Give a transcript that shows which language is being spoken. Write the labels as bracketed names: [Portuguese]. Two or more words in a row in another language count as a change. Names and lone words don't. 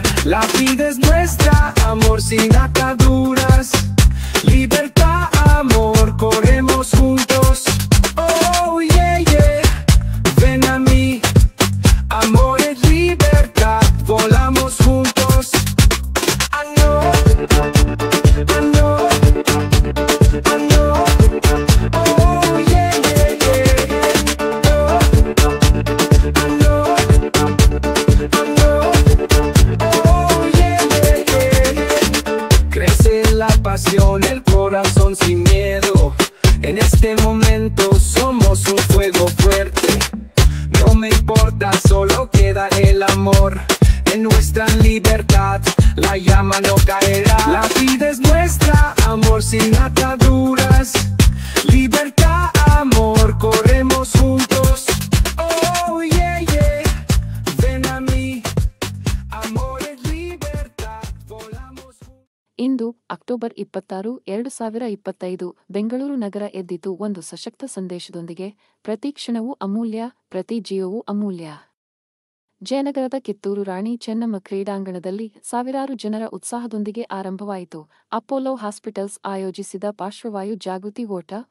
[Spanish] La vida es nuestra, amor sin ataduras. Libertad, amor, corremos juntos. [English] Oh, yeah, yeah. [Spanish] Ven a mí, amor es libertad, volamos juntos. [English] I know, I know, I know. Oh, yeah, yeah, yeah. I know, I know. Oh, yeah, yeah, yeah. [Spanish] Crece la pasión, el corazón sin miedo. En este momento somos un fuego fuerte. No me importa, solo queda el amor. En nuestra libertad la llama no caerá. La vida es nuestra, amor sin ataduras. Libertad, amor, corremos juntos. [English] Oh, yeah, yeah. [Spanish] Ven a mí, amor es libertad, volamos juntos. [Kannada] ಇಂದು ಅಕ್ಟೋಬರ್ 26, 2025 ಬೆಂಗಳೂರು ನಗರ ಎದ್ದಿತು ಒಂದು ಸಶಕ್ತ ಸಂದೇಶದೊಂದಿಗೆ. ಪ್ರತಿ ಕ್ಷಣವೂ ಅಮೂಲ್ಯ, ಪ್ರತಿ ಜೀವವೂ ಅಮೂಲ್ಯ. ಜಯನಗರದ ಕಿತ್ತೂರು ರಾಣಿ ಚೆನ್ನಮ್ಮ ಕ್ರೀಡಾಂಗಣದಲ್ಲಿ ಸಾವಿರಾರು ಜನರ ಉತ್ಸಾಹದೊಂದಿಗೆ ಆರಂಭವಾಯಿತು ಅಪೋಲೋ ಹಾಸ್ಪಿಟಲ್ಸ್ ಆಯೋಜಿಸಿದ ಪಾರ್ಶ್ವವಾಯು ಜಾಗೃತಿ ಓಟ.